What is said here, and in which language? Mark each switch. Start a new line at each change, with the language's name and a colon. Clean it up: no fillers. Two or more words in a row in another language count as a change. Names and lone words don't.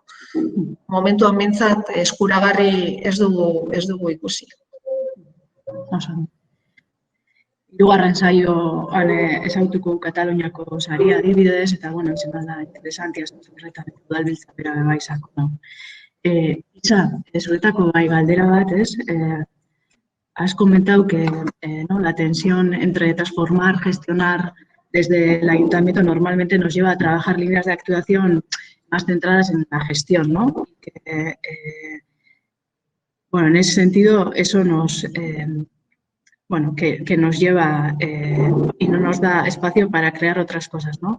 Basque: Momentuan behintzat eskuragarri ez dugu ikusi. Hirugarren saioan ezagutuko Kataluniako saria adibidez, eta, izan da, interesantia horretan udalbiltza bera beba izako. Isa, zuretako galdera bat, ez?
Spanish: Has comentado que la tensión entre transformar, gestionar desde el ayuntamiento normalmente nos lleva a trabajar líneas de actuación más centradas en la gestión, ¿no? Bueno, en ese sentido, eso nos, que nos lleva y no nos da espacio para crear otras cosas, ¿no?